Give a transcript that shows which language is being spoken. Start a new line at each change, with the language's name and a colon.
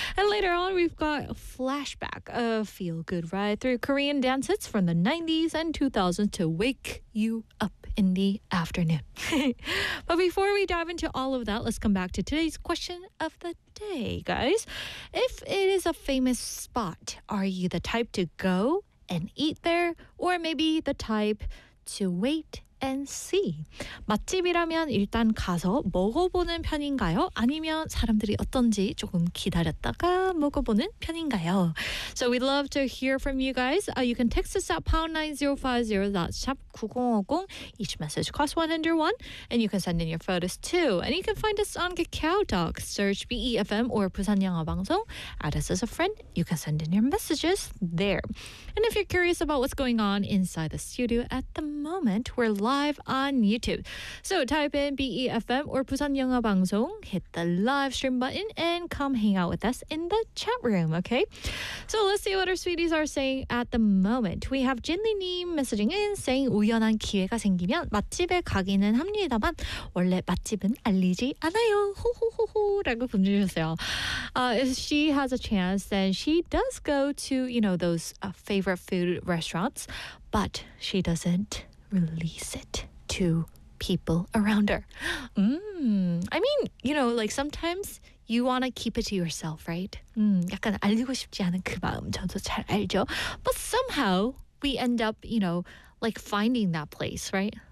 English: And later on, we've got a flashback, a feel-good ride through Korean dance hits from the 90s and 2000s to wake you up in the afternoon. But before we dive into all of that, let's come back to today's question of the day, guys. If it is a famous spot, are you the type to go and eat there, or maybe the type to wait and see?
Korean: 맛집이라면 일단 가서 먹어보는 편인가요? 아니면 사람들이 어떤지 조금 기다렸다가 먹어보는 편인가요?
English: So we'd love to hear from you guys. You can text us at #9050.shop9050. Each message costs 101. And you can send in your photos too. And you can find us on Kakao Talk. Search BEFM or Busan Yangha Bangsong. Add us as a friend. You can send in your messages there. And if you're curious about what's going on inside the studio at the moment, we're live on YouTube. So type in BEFM or Busan Yangha Bangsong, hit the live stream button, and come hang out with us in the chat room, okay? So let's see what our sweeties are saying at the moment. We have Jinli Nim messaging in saying,
Korean: 우연한 기회가 생기면 맛집에 가기는 합니다만 원래 맛집은 알리지 않아요. 호호호호 라고 보내주셨어요.
English: If she has a chance, then she does go to, you know, those favorite food restaurants, but she doesn't release it to people around her. I mean, you know, like sometimes you want to keep it to yourself, right?
Korean: 약간 알리고 싶지 않은 그 마음 저도 잘 알죠.
English: But somehow we end up, you know, like finding that place, right?